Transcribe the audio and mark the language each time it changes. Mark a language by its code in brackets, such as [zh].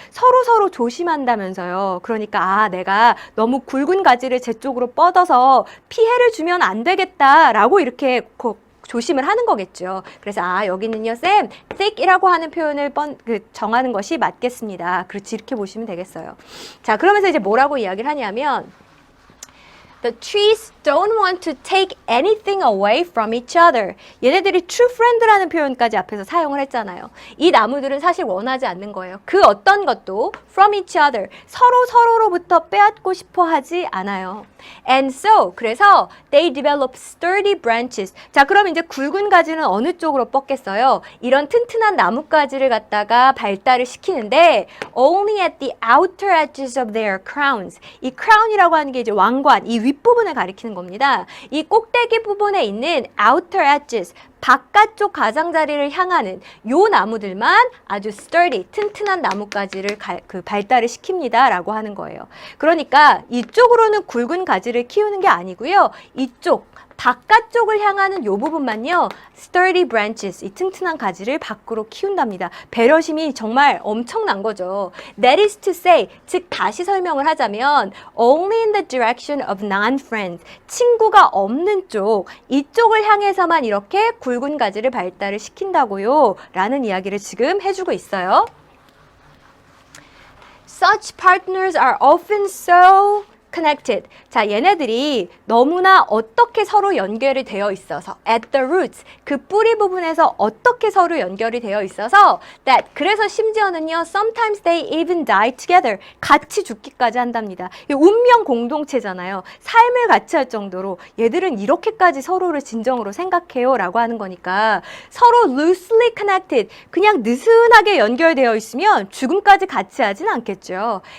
[ko] 서로 조심한다면서요. 그러니까 아, 내가 너무 굵은 가지를 제 쪽으로 뻗어서 피해를 주면 안 되겠다라고 이렇게 조심을 하는 거겠죠. 그래서 아, 여기는요, 쌤, thick이라고 하는 표현을 정하는 것이 맞겠습니다. 그렇지, 이렇게 보시면 되겠어요. 자, 그러면서 이제 뭐라고 이야기를 하냐면 [en] The trees don't want to take anything away from each other. [ko] 얘네들이 [en] true friend [ko] 라는 표현까지 앞에서 사용을 했잖아요. 이 나무들은 사실 원하지 않는 거예요. 그 어떤 것도 [en] from each other. [ko] 서로로부터 빼앗고 싶어 하지 않아요. [en] And so, [ko] 그래서 [en] they develop sturdy branches. [ko] 자, 그럼 이제 굵은 가지는 어느 쪽으로 뻗겠어요? 이런 튼튼한 나뭇가지를 갖다가 발달을 시키는데 [en] only at the outer edges of their crowns. [ko] 이 crown이라고 하는 게 이제 왕관, 이 윗부분을 가리키는 겁니다. 이 꼭대기 부분에 있는 [en] outer edges, [ko] 바깥쪽 가장자리를 향하는 요 나무들만 아주 sturdy, 튼튼한 나뭇가지를 발달을 시킵니다 라고 하는 거예요. 그러니까 이쪽으로는 굵은 가지를 키우는 게 아니고요. 이쪽 바깥쪽을 향하는 요 부분만요. [en] sturdy branches, [ko] 이 튼튼한 가지를 밖으로 키운답니다. 배려심이 정말 엄청난 거죠. [en] That is to say, [ko] 즉 다시 설명을 하자면 [en] only in the direction of non-friends, [ko] 친구가 없는 쪽, 이쪽을 향해서만 이렇게 굵은 가지를 발달을 시킨다고요. 라는 이야기를 지금 해주고 있어요. [en] Such partners are often so connected. [ko] 자, 얘네들이 너무나 어떻게 서로 연결이 되어 있어서 [en] at the roots, [ko] 그 뿌리 부분에서 어떻게 서로 연결이 되어 있어서 that, 그래서 심지어는요 [en] sometimes they even die together, [ko] 같이 죽기까지 한답니다. 운명 공동체잖아요. 삶을 같이 할 정도로 얘들은 이렇게까지 서로를 진정으로 생각해요 라고 하는 거니까 서로 [en] loosely connected, [ko] 그냥 느슨하게 연결되어 있으면 죽음까지 같이 하진 않겠죠.